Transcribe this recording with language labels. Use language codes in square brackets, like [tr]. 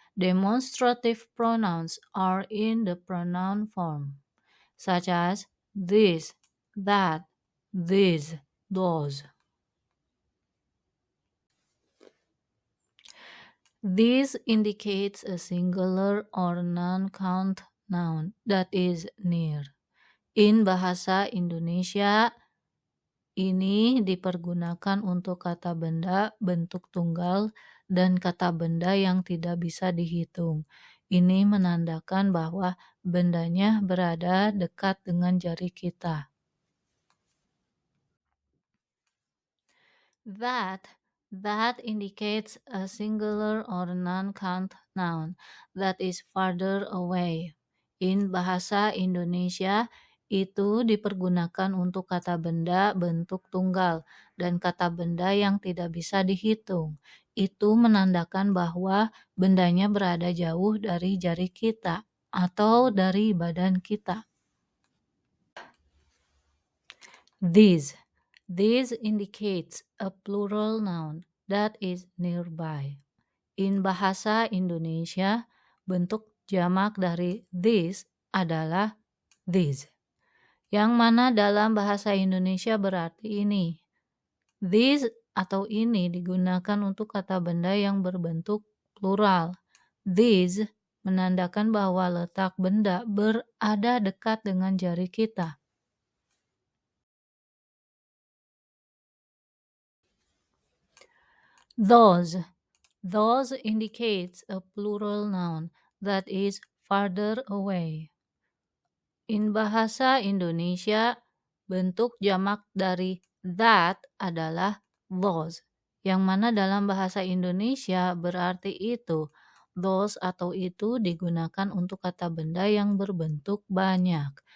[en] Demonstrative pronouns are in the pronoun form, such as this, that, this, those. This indicates a singular or non-count noun that is near. In Bahasa Indonesia, [id] ini dipergunakan untuk kata benda bentuk tunggal dan kata benda yang tidak bisa dihitung. Ini menandakan bahwa bendanya berada dekat dengan jari kita. [en] That indicates a singular or non-count noun that is farther away. In Bahasa Indonesia, [id] itu dipergunakan untuk kata benda bentuk tunggal dan kata benda yang tidak bisa dihitung. Itu menandakan bahwa bendanya berada jauh dari jari kita atau dari badan kita. [en] This indicates a plural noun that is nearby. In Bahasa Indonesia, [id] bentuk jamak dari this adalah these, yang mana dalam bahasa Indonesia berarti ini. This atau ini digunakan untuk kata benda yang berbentuk plural. These menandakan bahwa letak benda berada dekat dengan jari kita. [en] Those indicates a plural noun that is farther away. In Bahasa Indonesia, [id] bentuk jamak dari that adalah those, yang mana dalam bahasa Indonesia berarti itu. Those atau itu digunakan untuk kata benda yang berbentuk banyak.